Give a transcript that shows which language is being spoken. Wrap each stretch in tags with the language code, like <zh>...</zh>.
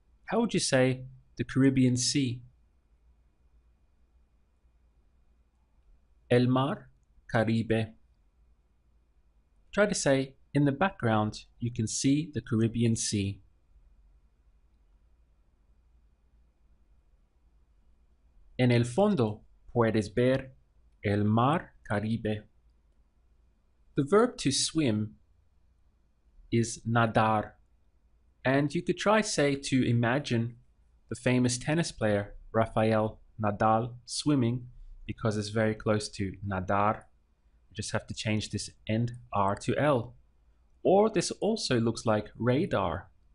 <en>How would you say the Caribbean Sea?</en> <es>El Mar Caribe.</es> <en>Try to say, in the background, you can see the Caribbean Sea.</en> <es>En el fondo puedes ver el Mar Caribe.</es> <en>The verb to swim is nadar. And you could try say to imagine the famous tennis player Rafael Nadal swimming because it's very close to nadar. You just have to change this end R to L. Or this also looks like radar.</en>